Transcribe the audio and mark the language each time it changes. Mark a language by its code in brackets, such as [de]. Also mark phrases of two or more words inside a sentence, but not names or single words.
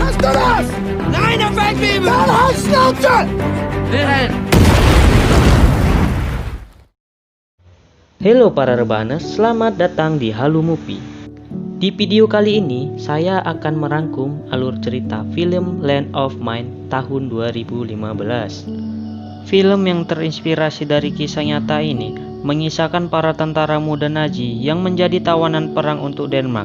[de] das! Nein, der Feldwebel! Dann halt Schnauze! [id] Halo para rebahaners, selamat datang di Halo Movie. Di video kali ini, saya akan merangkum alur cerita film Land of Mine tahun 2015. Film yang terinspirasi dari kisah nyata ini mengisahkan para tentara muda Nazi yang menjadi tawanan perang untuk Denmark.